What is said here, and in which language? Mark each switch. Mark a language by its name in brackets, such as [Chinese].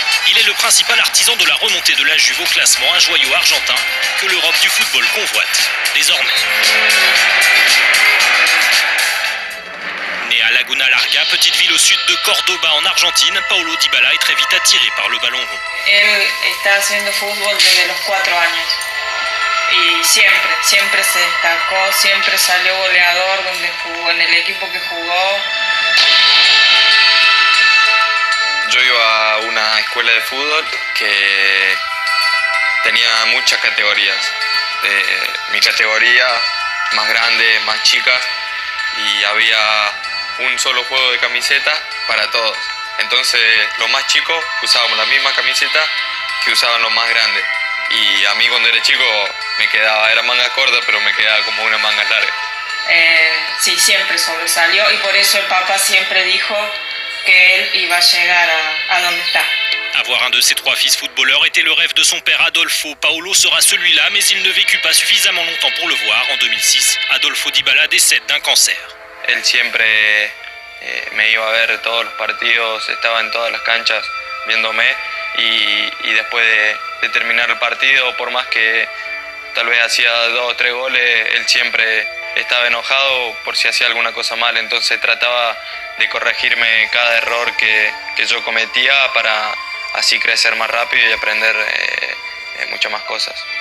[French] Il est le principal artisan de la remontée de la Juve au classement, un joyau argentin que l'Europe du football convoite désormais. Né à Laguna Larga, petite ville au sud de Cordoba en Argentine, Paulo Dybala est très vite attiré par le ballon rond. [Spanish] Él está haciendo fútbol desde los 4 años y siempre se destacó, siempre salió goleador donde jugó, en el equipo que jugó. Yo iba a una escuela de fútbol que tenía muchas categorías. Mi categoría más grande, más chica, y había un solo juego de camiseta para todos. Entonces los más chicos usábamos la misma camiseta que usaban los más grandes. Y a mí cuando era chico me quedaba, era manga corta, pero me quedaba como una manga larga. Sí, siempre sobresalió y por eso el Papa siempre dijo que él iba a llegar a donde está. [French] Avoir un de ses 3 fils footballeurs était le rêve de son père Adolfo. Paulo sera celui-là, mais il ne vécut pas suffisamment longtemps pour le voir. En 2006, Adolfo Dybala décède d'un cancer. [Spanish] Él siempre me iba a ver todos los partidos, estaba en todas las canchas viéndome y después de terminar el partido, por más que tal vez hacía 2 o 3 goles, él siempre estaba enojado por si hacía alguna cosa mal, entonces trataba de corregirme cada error que yo cometía para así crecer más rápido y aprender muchas más cosas.